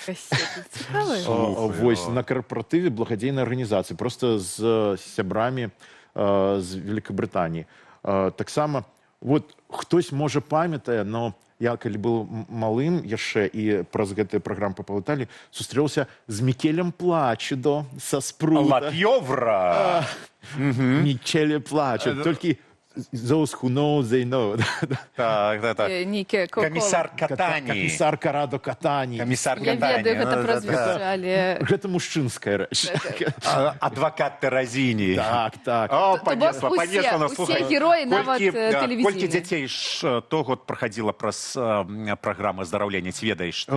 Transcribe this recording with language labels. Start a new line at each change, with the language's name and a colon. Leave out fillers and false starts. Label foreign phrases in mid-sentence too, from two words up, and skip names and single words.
Belarusian: Вось на карпаратыве благадзейнай арганізацыі, просто з сябрамі з Великабрытаніі. Таксама, хтось, можа, памятае, но я, калі быў малым яшчэ і праз гэтыя праграмы па Італіі, сустрэўся з Мікелем Плачедо са Спрута. Лап'ёвра!
English: Мікеле Плачедо. Толькі those who know, they know.
Belarusian: Камісар Катані. Камісар Карадо Катані. Я ведаю гэта празвішча, але... Гэта мужчынская рэч. Адвакат Тэразіні. Так. Усе героі, нават тэлевізійныя. Колькі дзяцей то год прахадзіла праз праграмы аздараўлення, ці ведаеш?